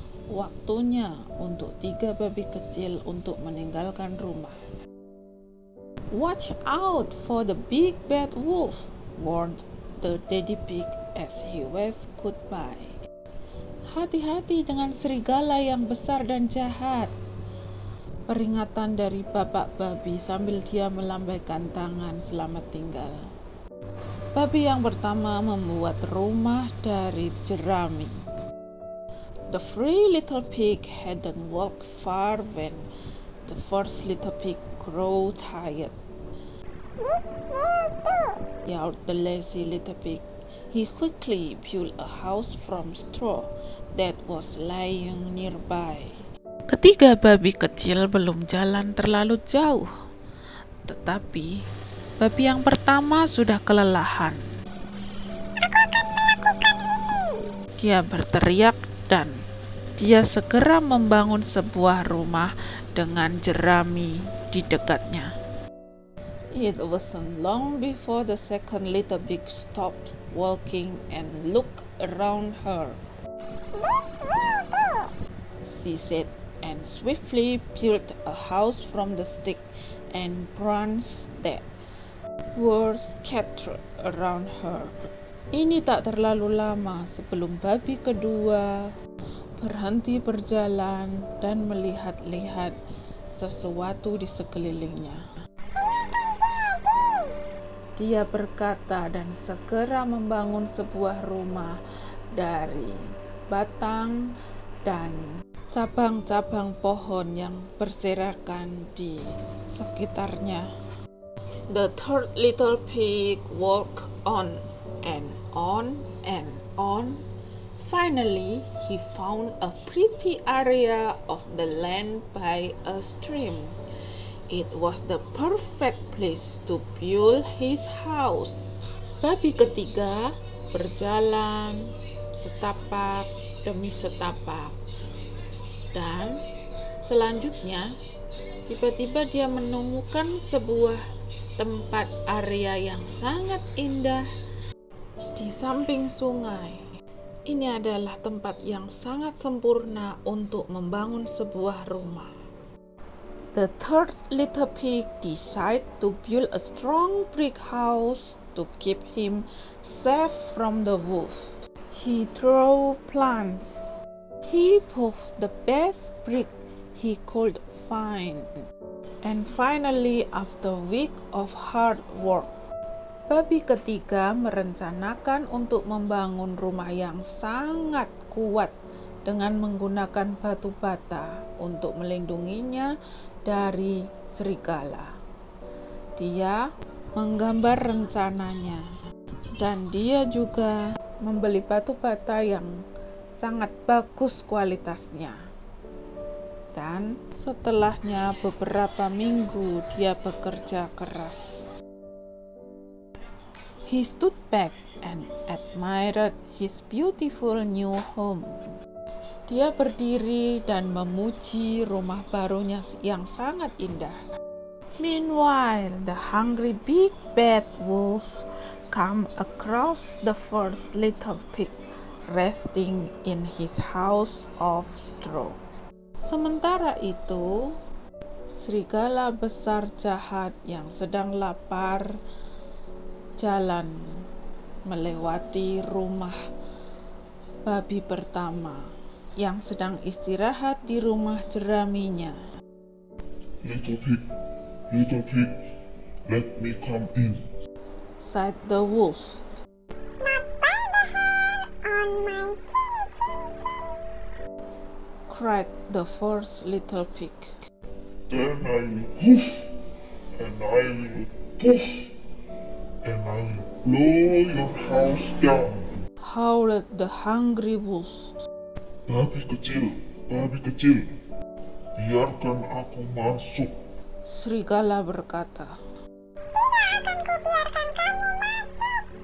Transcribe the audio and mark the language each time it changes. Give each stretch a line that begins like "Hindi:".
Indonesian: Waktunya untuk tiga babi kecil untuk meninggalkan rumah.
English: "Watch out for the big bad wolf," warned the daddy pig as he waved goodbye.
Indonesian: "Hati-hati dengan serigala yang besar dan jahat," peringatan dari bapak babi sambil dia melambaikan tangan selamat tinggal. Babi yang pertama membuat rumah dari jerami.
English: The three little pig hadn't walked far when the first little pig grew tired. "This will do," yelled the lazy little pig. He quickly built a house from straw that was lying nearby.
Indonesian: Ketiga babi kecil belum jalan terlalu jauh, tetapi babi yang pertama sudah kelelahan. "Aku akan melakukan ini," Dia berteriak dan dia segera membangun sebuah rumah dengan jerami di dekatnya.
English: It wasn't long before the second little pig stopped walking and looked around her. "This will do," she said, and swiftly built a house from the stick and branches that were scattered around her.
Indonesian: Ini tak terlalu lama sebelum babi kedua berhenti berjalan dan melihat-lihat sesuatu di sekelilingnya. Dia berkata dan segera membangun sebuah rumah dari batang dan cabang-cabang pohon yang berserakan di sekitarnya.
English: The third little pig walked on and on and on. Finally, he found a pretty area of the land by a stream. It was the perfect place to build his house.
Indonesian: Babi ketiga berjalan setapak demi setapak, dan selanjutnya tiba-tiba dia menemukan sebuah tempat area yang sangat indah di samping sungai. Ini adalah tempat yang sangat sempurna untuk membangun sebuah rumah.
English: The third little pig decided to build a strong brick house to keep him safe from the wolf. He drew plans. He put the best brick he could find. And finally, after a week of hard work,
Indonesian: babi ketiga merencanakan untuk membangun rumah yang sangat kuat dengan menggunakan batu bata untuk melindunginya dari serigala. Dia menggambar rencananya dan dia juga membeli batu bata yang sangat bagus kualitasnya. Dan setelahnya beberapa minggu dia bekerja keras.
English: He stood back and admired his beautiful new home.
Indonesian: Dia berdiri dan memuji rumah barunya yang sangat indah.
English: Meanwhile, the hungry big bad wolf came across the first little pig, resting in his house of straw.
Indonesian: Sementara itu, serigala besar jahat yang sedang lapar jalan melewati rumah babi pertama yang sedang istirahat di rumah jeraminya.
English: Little pig, let me come in," sighed the wolf. "Not by the hair on my chinny chin chin," cried the first little pig. "Then I will hoof, and I will poof, and I will blow your house down." Howled the hungry wolf.
Indonesian: "Babi kecil, Babi kecil, biarkan aku masuk. Serigala berkata. Tidak akan kubiarkan kamu masuk.